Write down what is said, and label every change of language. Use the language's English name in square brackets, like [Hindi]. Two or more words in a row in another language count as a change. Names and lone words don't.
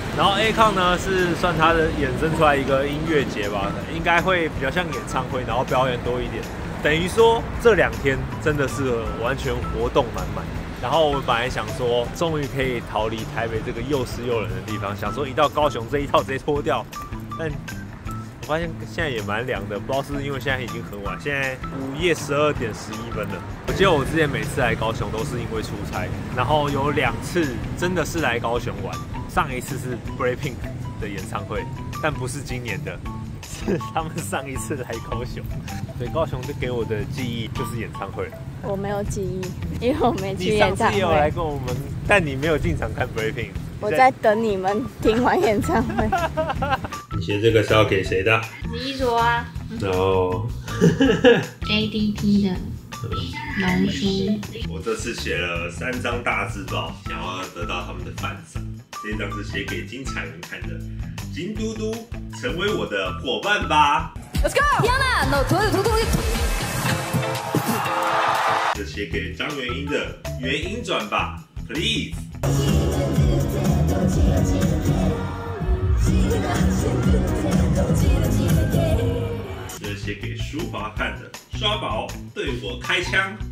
[Chinese] 然後 ACON 呢是算它的衍生出來一個音樂節吧，應該會比較像演唱會，然後表演多一點。等於說這2天真的是完全活動滿滿。然後我们本來想說，終於可以逃離台北這個又濕又冷的地方，想說一到高雄這一套直接脫掉，但我發現現在也蠻涼的，不知道是不是因為現在已經很晚，現在午夜12點11分了。我記得我之前每次來高雄都是因為出差，然後有2次真的是來高雄玩。上一次是 BLACKPINK 的演唱會，但不是今年的，是他們上一次来高雄。所以高雄就給我的記憶就是演唱會。我沒有記憶，因為我沒去演唱會。你上次也有來跟我們，但你沒有進場看 BLACKPINK。我在等你們聽完演唱會。你写這個是要給誰的？李卓啊。哦。 ADP 的龍書。我這次寫了3張大字報，想要得到他們的讚賞。這一張是寫給金彩人看的，金嘟嘟，成為我的夥伴吧。 [English] Let's go！ [Chinese] 這寫給張元英的，元英轉吧 ，please。這寫給舒華看的，刷寶對我開槍。